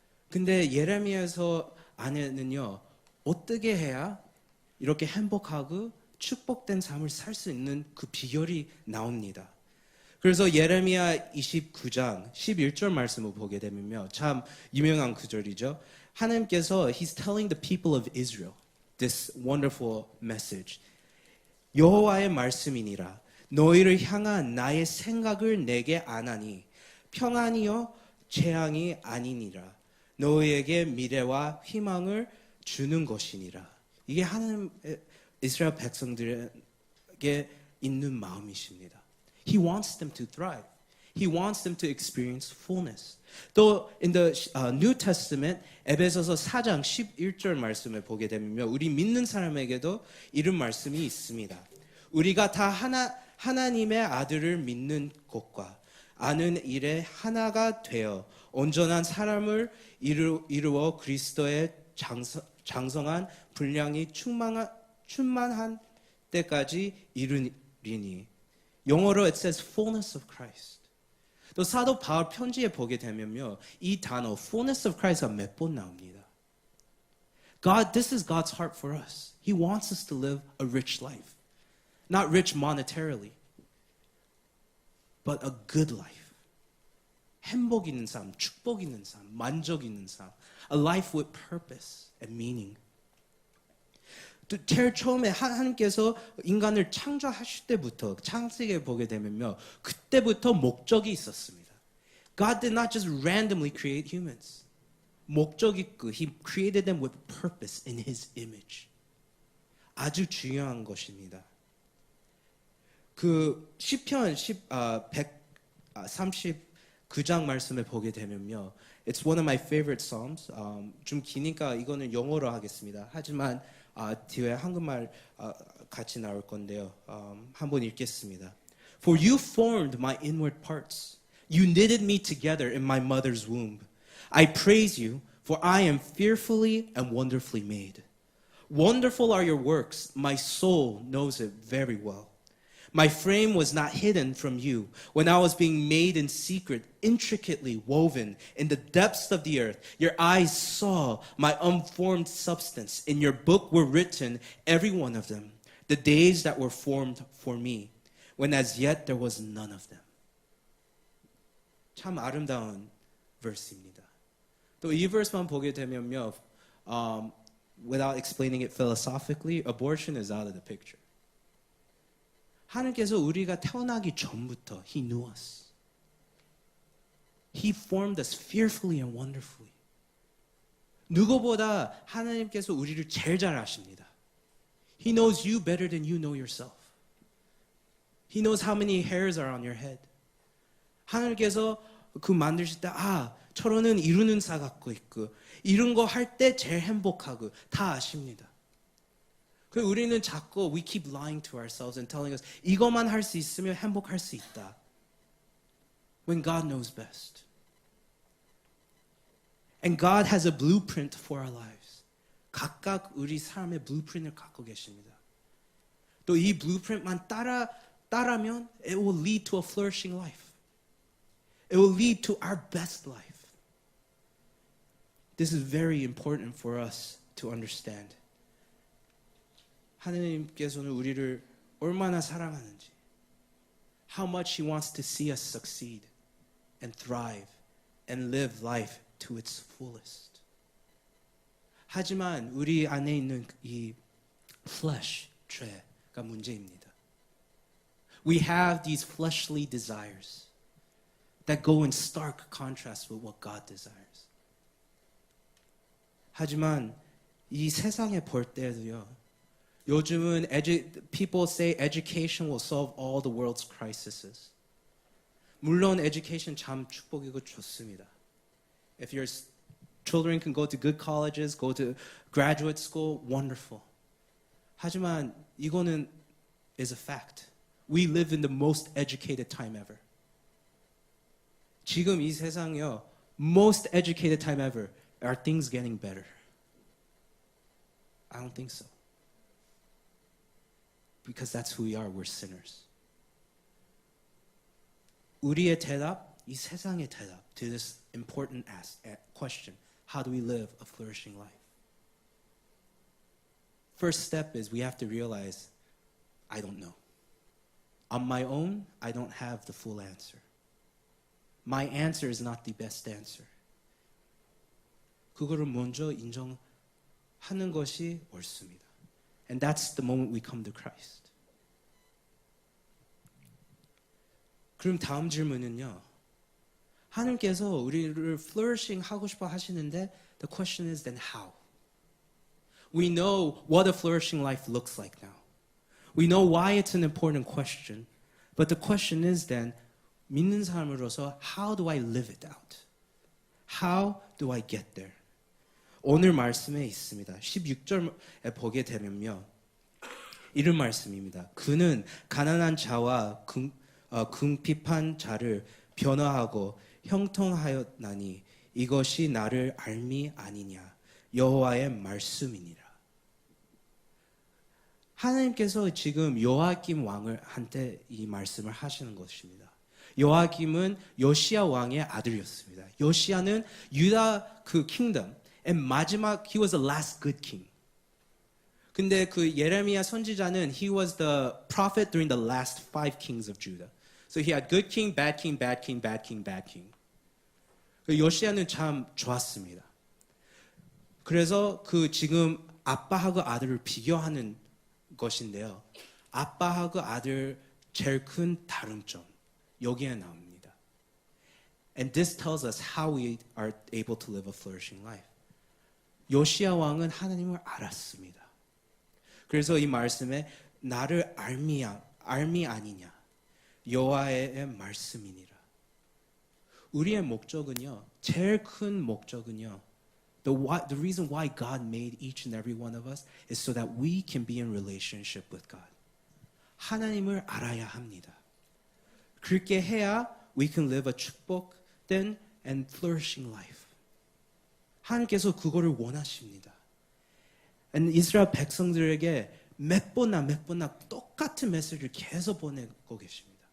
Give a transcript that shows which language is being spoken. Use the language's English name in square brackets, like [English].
[Korean] 근데 예레미야서 안에는요, 어떻게 해야 이렇게 행복하고 축복된 삶을 살 수 있는 그 비결이 나옵니다. 그래서 예레미야 29장 11절 말씀을 보게 되면요, 참 유명한 구절이죠. 하나님께서 [English] He's telling the people of Israel this wonderful message. [Korean] 여호와의 말씀이니라. 너희를 향한 나의 생각을 내게 아나니 평안이요 재앙이 아니니라. 너희에게 미래와 희망을 주는 것이니라. 이게 하나님 이스라엘 백성들에게 있는 마음이십니다. [English] He wants them to thrive. He wants them to experience fullness. [Korean] 또 [English] in the New Testament [Korean] 에베소서 4장 11절 말씀을 보게 되면 우리 믿는 사람에게도 이런 말씀이 있습니다. 우리가 다 하나님의 아들을 믿는 것과 아는 일에 하나가 되어 온전한 사람을 이루어 그리스도의 장성한 분량이 충만한 때까지 이르리니. 영어로 [English] it says fullness of Christ. [Korean] 또 사도 바울 편지에 보게 되면요, 이 단어 [English] fullness of Christ [Korean] 가 몇 번 나옵니다. [English] God, this is God's heart for us. He wants us to live a rich life. Not rich monetarily, but a good life. [Korean] 행복 있는 삶, 축복 있는 삶, 만족 있는 삶. [English] A life with purpose and meaning. [Korean] 제일 처음에 하나님께서 인간을 창조하실 때부터 창세기에 보게 되면요, 그때부터 목적이 있었습니다. [English] God did not just randomly create humans. [Korean] 목적 있고 [English] He created them with purpose in His image. [Korean] 아주 중요한 것입니다. 그 시편 139장 말씀을 보게 되면요, [English] It's one of my favorite psalms. [Korean] 좀 기니까 이거는 영어로 하겠습니다. 하지만 뒤에 한국말 같이 나올 건데요. 한번 읽겠습니다. [English] For you formed my inward parts. You knitted me together in my mother's womb. I praise you, for I am fearfully and wonderfully made. Wonderful are your works. My soul knows it very well. My frame was not hidden from you when I was being made in secret, intricately woven in the depths of the earth. Your eyes saw my unformed substance. In your book were written, every one of them, the days that were formed for me, when as yet there was none of them. [Korean] 참 아름다운 verse입니다. [English] 또 이 verse만 보게 되면요, without explaining it philosophically, abortion is out of the picture. [Korean] 하나님께서 우리가 태어나기 전부터 [English] He knew us. He formed us fearfully and wonderfully. [Korean] 누구보다 하나님께서 우리를 제일 잘 아십니다. [English] He knows you better than you know yourself. He knows how many hairs are on your head. [Korean] 하나님께서 그 만드실 때 저러는 이루는 사 갖고 있고 이런 거 할 때 제일 행복하고 다 아십니다. 그래서 우리는 자꾸 [English] we keep lying to ourselves and telling us [Korean] 이것만 할 수 있으면 행복할 수 있다. [English] When God knows best. And God has a blueprint for our lives. [Korean] 각각 우리 삶의 blueprint을 갖고 계십니다. 또 이 blueprint만 따라면 [English] it will lead to a flourishing life. It will lead to our best life. This is very important for us to understand. [Korean] 하나님께서는 우리를 얼마나 사랑하는지, [English] how much He wants to see us succeed and thrive and live life to its fullest. [Korean] 하지만 우리 안에 있는 이 flesh, 죄가 문제입니다. [English] We have these fleshly desires that go in stark contrast with what God desires. [Korean] 하지만 이 세상에 볼 때도요, 요즘은 [English] people say education will solve all the world's crises. [Korean] 물론 education 참 축복이고 좋습니다. [English] If your children can go to good colleges, go to graduate school, wonderful. [Korean] 하지만 이거는 [English] is a fact. We live in the most educated time ever. [Korean] 지금 이 세상이요, [English] most educated time ever. Are things getting better? I don't think so. Because that's who we are. We're sinners. [Korean] 우리의 대답, 이 세상의 대답 [English] to this important question. How do we live a flourishing life? First step is we have to realize, I don't know. On my own, I don't have the full answer. My answer is not the best answer. [Korean] 그거를 먼저 인정하는 것이 옳습니다. [English] And that's the moment we come to Christ. [Korean] 그럼 다음 질문은요. 하나님께서 우리를 flourishing 하고 싶어 하시는데 [English] the question is then how? We know what a flourishing life looks like now. We know why it's an important question. But the question is then, [Korean] 믿는 사람으로서 [English] how do I live it out? How do I get there? [Korean] 오늘 말씀에 있습니다. 16절에 보게 되면요. 이런 말씀입니다. 그는 가난한 자와 궁핍한 자를 변화하고 형통하였나니 이것이 나를 알미 아니냐. 여호와의 말씀이니라. 하나님께서 지금 요아김 왕한테 이 말씀을 하시는 것입니다. 요아김은 요시야 왕의 아들이었습니다. 요시야는 유다 그 킹덤, 마지막 [English] he was the last good king. [Korean] 근데 그 예레미야 선지자는 [English] he was the prophet during the last 5 kings of Judah. So he had good king, bad king, bad king, bad king, bad king. [Korean] 요시야는 참 좋았습니다. 그래서 그 지금 아빠하고 아들을 비교하는 것인데요. 아빠하고 아들 제일 큰 다름점 여기에 나옵니다. [English] And this tells us how we are able to live a flourishing life. [Korean] 요시야 왕은 하나님을 알았습니다. 그래서 이 말씀에 나를 알미 아니냐 여호와의 말씀이니라. 우리의 목적은요. 제일 큰 목적은요. [English] The reason why God made each and every one of us is so that we can be in relationship with God. [Korean] 하나님을 알아야 합니다. 그렇게 해야 [English] we can live a 축복된 and flourishing life. [Korean] 하나님께서 그거를 원하십니다. And 이스라엘 백성들에게 몇 번나 똑같은 메시지를 계속 보내고 계십니다.